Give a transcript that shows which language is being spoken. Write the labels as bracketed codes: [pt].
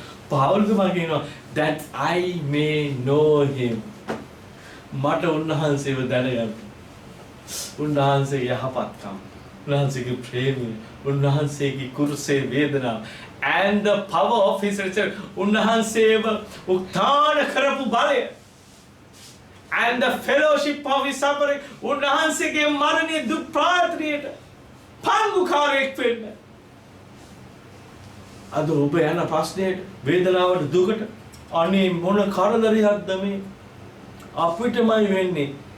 [si] පාවුල්තුමා කියනවා [en] that I may know him. [si] මට උන්වහන්සේව දැනගන්න. උන්වහන්සේගේ යහපත්කම්, උන්වහන්සේගේ ප්‍රේමය, උන්වහන්සේගේ කුරුසේ වේදනාව [en] and the power of his resurrection. [si] උන්වහන්සේව උත්ථාන කරපු බලය [en] and the fellowship of his suffering. [si] උන්වහන්සේගේ මරණයේ දුක් ප්‍රාර්ථනයට පංගුකාරයෙක් වෙන්න. අද ඔබ යන ප්‍රශ්නයට වේදනාවට දුකට අනේ මොන කරදරයක්ද මේ අපිටමයි වෙන්නේ.